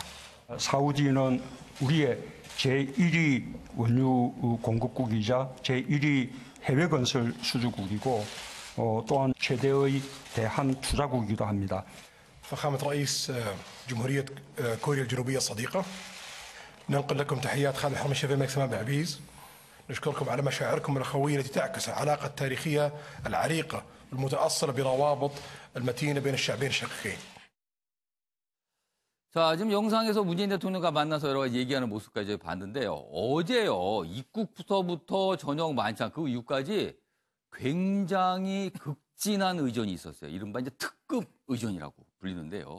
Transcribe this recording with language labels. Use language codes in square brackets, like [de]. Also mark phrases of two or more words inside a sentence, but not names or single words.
[ko] 사우디는 우리의 제1위 원유 공급국이자 제1위 해외 건설 수주국이고 또한 최대의 대한 투자국이기도 합니다. [ar] فخامة رئيس جمهورية كوريا الجنوبية الصديقة ننقل لكم تحيات خادم الحرمين الشريف الملك سلمان بن عبيد نشكركم على مشاعركم الأخوية التي تعكس العلاقة التاريخية العريقة المتأصلة بروابط المتينة بين الشعبين الشقيقين. [ko] 자, 지금 영상에서 문재인 대통령과 만나서 여러 가지 얘기하는 모습까지 봤는데요. 어제요, 입국부터 저녁 만찬 그 이후까지 굉장히 극진한 의전이 있었어요. 이른바 이제 특급 의전이라고 불리는데요.